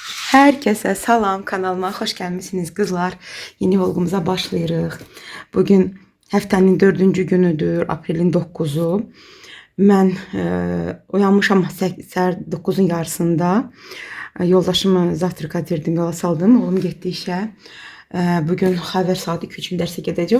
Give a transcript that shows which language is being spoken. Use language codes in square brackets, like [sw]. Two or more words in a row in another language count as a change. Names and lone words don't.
[tr] Herkese salam, kanalıma hoş gelmişsiniz kızlar. [az] Yeni vlogumuza başlayırıq. Bugün həftənin 4-cü günüdür, aprelin 9-u. Mən uyanmışam səhər 9-un yarısında. Yoldaşımı zavtraka verdim, yola saldım. Oğlum getdi işə. Bugün xəbər saat 2 üçün dərsə gedəcək.